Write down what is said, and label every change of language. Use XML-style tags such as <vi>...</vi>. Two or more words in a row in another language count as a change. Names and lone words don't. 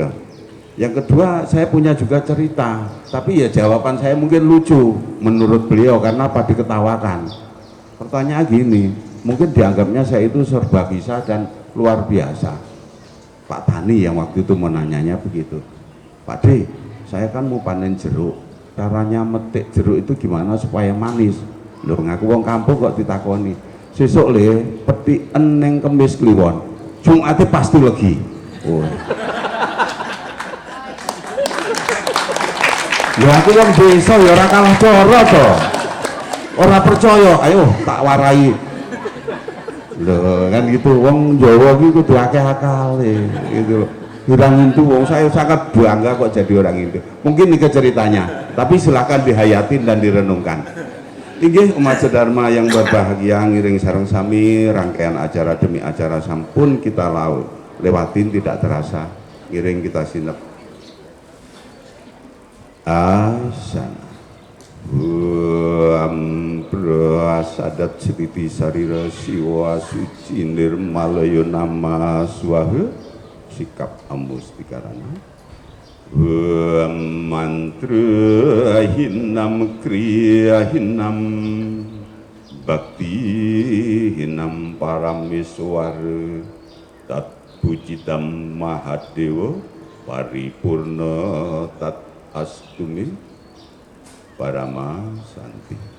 <id>Yang kedua, saya punya juga cerita, tapi ya jawaban saya mungkin lucu menurut beliau karena apa diketawakan. Pertanyaan gini, mungkin dianggapnya saya itu serba bisa dan luar biasa. Pak Tani yang waktu itu menanyanya begitu, Pak D, saya kan mau panen jeruk, caranya metik jeruk itu gimana supaya manis?</id> <jv>Lho ngaku wong kampung kok ditakoni. Sesuk le petiken ning Kemis Kliwon. Jumate pasti legi. Oh. Ya aku wong desa ya ora kalah cara to. Ora percaya, ayo tak warai. Lho kan gitu wong Jawa iki kudu akeh akale gitu loh.</jv> <id>Orang Hindu, wong saya sangat bangga kok jadi orang Hindu. Mungkin ini ceritanya, tapi silakan dihayatin dan direnungkan. Inggih umat sedharma yang berbahagia,</id> <ban>ngiring sareng sami</ban> <id>rangkaian acara demi acara sampun kita lewatin tidak terasa.</id> <ban>Ngiring kita sinep.</ban> <sa>Asan prasadat sriti sarira siwa suci nirmalaya nama swaha sikap amustikarana mantra hinam kriya hinam bakti hinam parameswara tat pujitam mahadewa paripurna tat astumi parama santi</sa>